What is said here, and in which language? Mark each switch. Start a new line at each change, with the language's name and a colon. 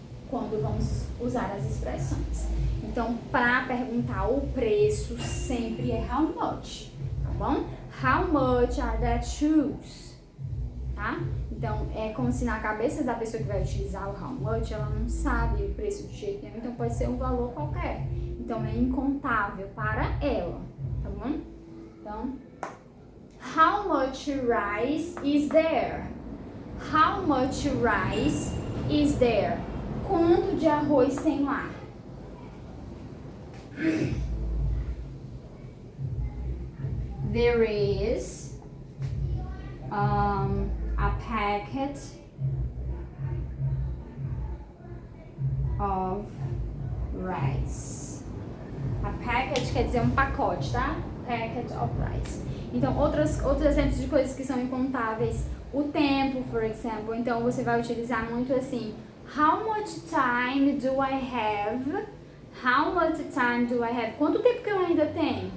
Portuguese: Quando vamos usar as expressões. Então, para perguntar o preço, sempre é how much, tá bom?
English: How much are that shoes? Tá?
Portuguese: Então, é como se na cabeça da pessoa que vai utilizar o how much, ela não sabe o preço de jeito nenhum, então pode ser um valor qualquer. Então, é incontável para ela, tá bom?
English: Então, how much rice is there? How much rice is there? Quanto de arroz tem lá? There is a packet of rice.
Portuguese: A packet quer dizer um pacote, tá? Packet of rice. Então, outros exemplos de coisas que são incontáveis. O tempo, por exemplo. Então, você vai utilizar muito assim. How much time do I have?
English: How much time do I have? Quanto tempo que eu ainda tenho?